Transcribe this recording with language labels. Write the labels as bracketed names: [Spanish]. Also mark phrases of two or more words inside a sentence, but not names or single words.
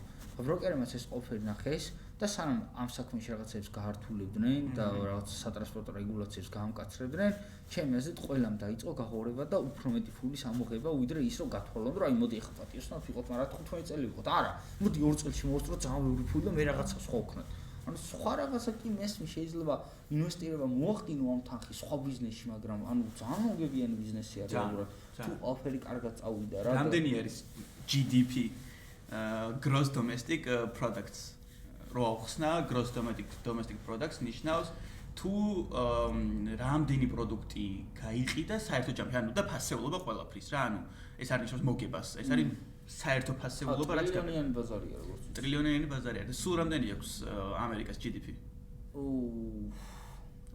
[Georgian] ბროკერებმაც ეს ყოფილი ნახეს და სანამ ამ საქმეში რაღაცებს გაართულებდნენ და რაღაც სატრანსპორტო რეგულაციებს გაამკაცრებდნენ, ჩემი აზრით ყველამ დაიწყო გაღორება და უფრო მეტი ფულის ამოღება, ვიდრე ის რომ გათვალონ, რომ აი მოდი ახლა პატიოსნად ვიყოთ, მაგრამ 15 წელი ვიყოთ. არა, მოდი 2 წელში მოვწრო ძალიან ბევრი ფული და მე რაღაცა სხვა ვქნათ. ანუ სხვა რაღაცა კი მესმი შეიძლება ინვესტირება მოახდინო ამ თანხის სხვა ბიზნესში, მაგრამ ანუ ძალიან მოგებიანი ბიზნესია რეალურად. თუ ოფერი კარგად წავიდა რა. რამდენი არის GDP [English] gross domestic products [Georgian] რო ახსნა [English] gross domestic products [Georgian] ნიშნავს თუ რამდენი პროდუქტი გაიყიდა საერთო ჯამში, ანუ და ფასეულობა ყველაფრის რა, ანუ ეს არ ნიშნავს მოგებას, ეს არის საერთო ფასეულობა რაც ტრილიონიანი ბაზარია როგორც ტრილიონიანი ბაზარია და სულ რამდენი აქვს ამერიკას GDP?